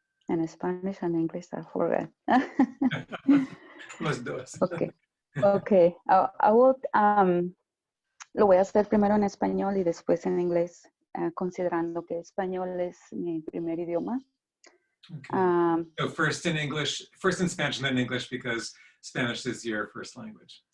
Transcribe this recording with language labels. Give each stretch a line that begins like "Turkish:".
English: En Spanish and English, I forgot.
Spanish: Los dos.
English: Okay. Okay. I will,
Spanish: lo voy a hacer primero en español y después en inglés, considerando que español es mi primer idioma.
English: Okay. So first in English, first in Spanish and then English, because Spanish is your first language.